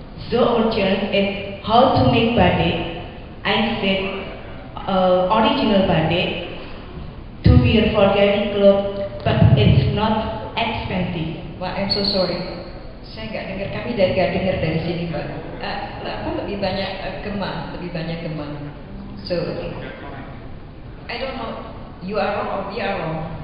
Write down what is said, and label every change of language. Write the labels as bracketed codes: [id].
[en] So our challenge is how to make batik. I said original batik to wear for daily clothes, but it's not expensive. Wah, I'm so sorry. [id] Saya nggak dengar, kami nggak dengar dari sini, Mbak. Lebih banyak gema. [en] So, I don't know, you are wrong or we are wrong.